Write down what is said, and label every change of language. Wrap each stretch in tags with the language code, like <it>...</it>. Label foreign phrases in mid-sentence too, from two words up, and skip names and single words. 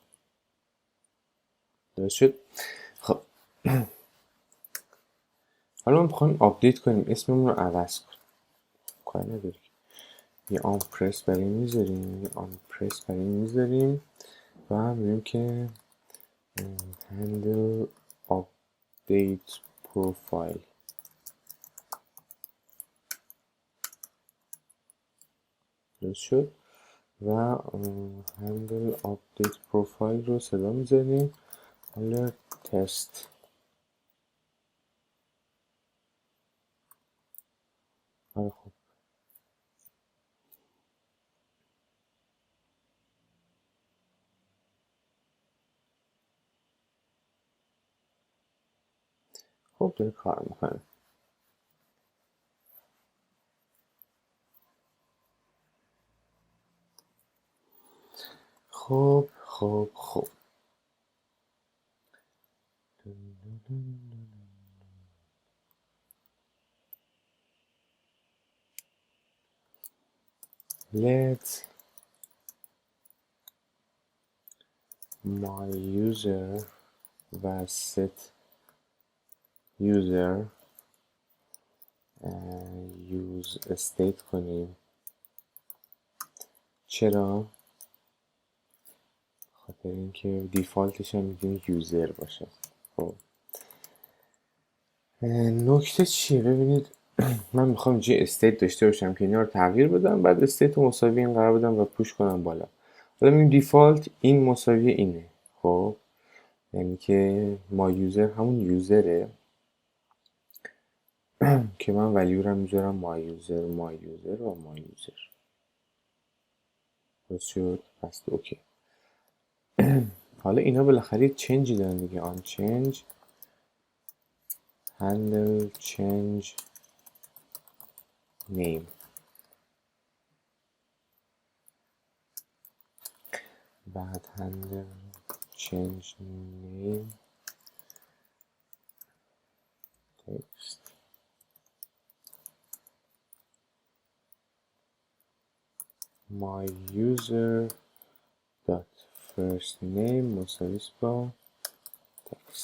<fa>درست شد؟ خب حالا ما میخوایم آپدیت کنیم، اسممون رو عوض کنیم. کار نداری، یه</fa> <en>on press</en> <fa>برای این میذاریم و میگیم که</fa> <en>handle update profile.</en> <fa>درست شد؟ و</fa> <en>handle update profile</en> <fa>رو صدا میزنیم حالا تست. آره خب خب داره کار میکنه. خب let</fa> <en>my user</en> <fa>و</fa> <en>set user use state</en> <fa>کنیم. چرا؟ خاطر اینکه دیفالتش هم میگیم یوزر باشه. خب نکته چیه؟ ببینید من میخوام اینجا استیت داشته باشم که اینا رو تغییر بدم، بعد استیت رو مساوی این قرار بدم و پوش کنم بالا. حالا میگیم دیفالت این مساوی اینه. خب یعنی که</fa> <en>my user</en> <fa>همون یوزره که من ولیو رو میذارم</fa> <en>my user</en> <fa>و</fa> <en>my user.</en> <fa>درست شد؟ پس اوکی. حالا اینا بالاخره چنجی دارن دیگه.</fa> <en>on change handle change name.</en> <fa>بعد</fa> <en>handle change name text my user dot first name</en> <fa>مساوی با text.</fa>